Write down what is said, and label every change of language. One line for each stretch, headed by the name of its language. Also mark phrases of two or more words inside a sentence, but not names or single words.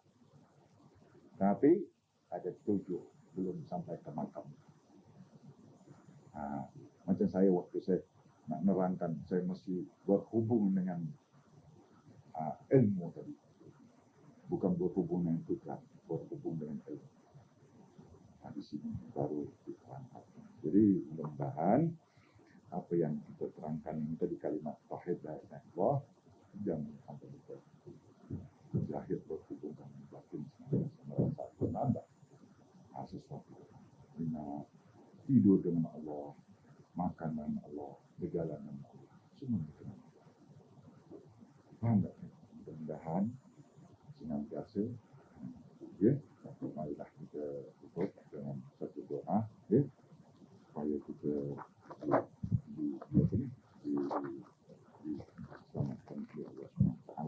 Malay: Tapi ada 7 belum sampai ke makam. Macam saya waktu saya nak nerangkan, saya mesti berhubung dengan ilmu tadi. Bukan berhubung dengan fitrah, berhubung dengan ilmu. Di sini baru diterangkan. Jadi mudah-mudahan apa yang kita terangkan ini tadi kalimat tauhid
Arabic: لا إله إلا الله
Malay: jangan sampai kita lahir berhubung dengan batin merasa menambah sesuatu. Kita tidur dengan Allah, makan dengan Allah, berjalan dengan Allah, semua dengan Allah. Faham tak? Mudah-mudahan senantiasa. Ya, marilah kita tutup dengan satu doa, ya, supaya kita diselamatkan oleh Allah SWT.